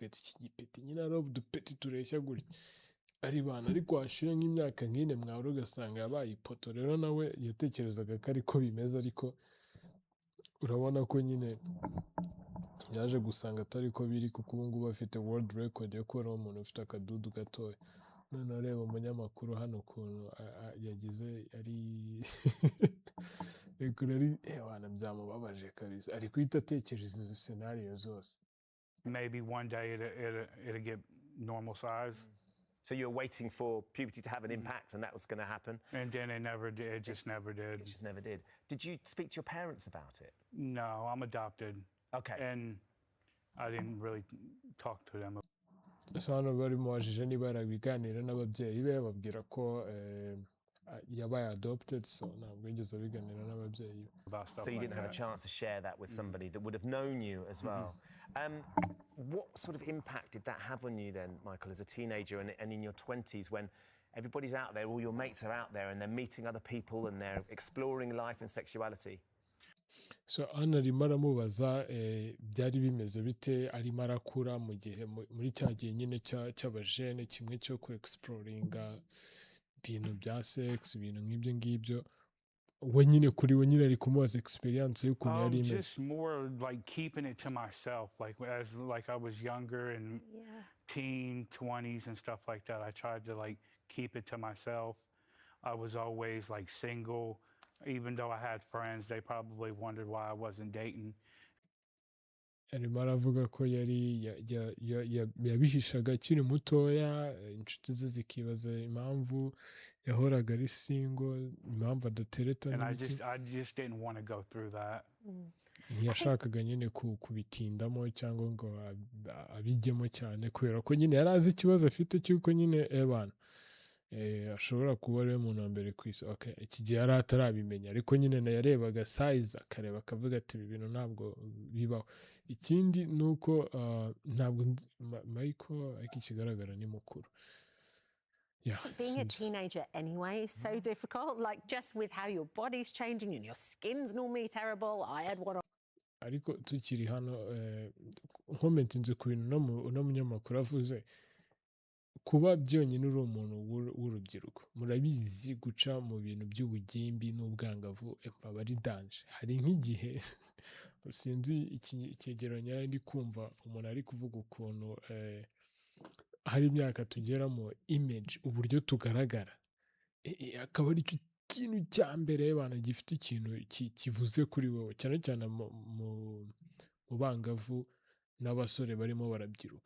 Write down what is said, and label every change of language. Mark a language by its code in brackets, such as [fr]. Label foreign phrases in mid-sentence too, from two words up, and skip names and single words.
[rw] ati iki gipeti nyine ari udupeti tureshya gutya ari bana ariko hashira nk'imyaka nk'ine mwahora ugasanga yabaye ipoto rero nawe yatekerezaga ko ariko bimeze ariko urabona ko nyine yaje gusanga atari ko biri kuko ubu ngubu afite [en] world record [rw] yo kuba umuntu ufite akadudu gatoya none areba umunyamakuru hano ukuntu yagize ari abana byamubabaje kabisa ari guhita atekereza izo scenario zose. [en] Maybe one day it'll get normal size. So you were waiting for puberty to have an impact, and that was going to happen. And then it never did. It just never did. It just never did. Did you speak to your parents about it? No, I'm adopted. Okay. And I didn't really talk to them. [rw] So hano barimubajije niba yarabiganira n'ababyeyi be babwira ko yabaye adopted, so ntabwo yigeze abiganira n'ababyeyi be. [en] So you didn't have a chance to share that with somebody that would have known you as well. What sort of impact did that have on you then, Michael, as a teenager and in your 20s when everybody's out there, all your mates are out there and they're meeting other people and they're exploring life and sexuality? [rw] So hano arimo aramubaza byari bimeze bite arimo arakura mu gihe muri cya gihe nyine cy'abajene kimwe cyo ku exploringa ibintu bya sex ibintu nk'ibyo ngibyo we nyine kuri we nyine ari kumubaza experience y'ukuntu yari imeze. [en] Just more like keeping it to myself, like as like I was younger and teen 20s and stuff like that. I tried to like keep it to myself. I was always like single. Even though I had friends, they probably wondered why I wasn't dating. [rw] Arimo aravuga ko yari yabihishaga akiri mutoya inshuti ze zikibaza impamvu yahoraga ari single impamvu adatereta [en] And I just didn't want to go through that. [rw] ntiyashakaga nyine kubitindamo cyangwa ngo abijyemo cyane kubera ko nyine yari azi ikibazo afite cy'uko nyine ebana ashobora kuba ari umuntu wa mbere ku isi. Iki gihe yari atarabimenya ariko nyine yarebaga size akareba akavuga ati ibi bintu ntabwo bibaho. Ikindi ni uko ntabwo Michael ariko ikigaragara ni mukuru. [en] Being a teenager anyway is so difficult, like just with how your body's changing and your skin's normally terrible. I had one. [rw] Ariko tukiri hano nkomenti nzi ku bintu no munyamakuru avuze kuba byonyine uri umuntu w'urubyiruko murabizi guca mu bintu by'ubugimbi n'ubwangavu aba ari danje. Hari nk'igihe sinzi icyegeranyo ndi kumva umuntu ari kuvuga ukuntu hari imyaka tugeramo image uburyo tugaragara akaba ari ikintu cya mbere bana gifite ikintu kivuze kuri wowe cyane cyane mu bangavu n'abasore barimo barabyiruka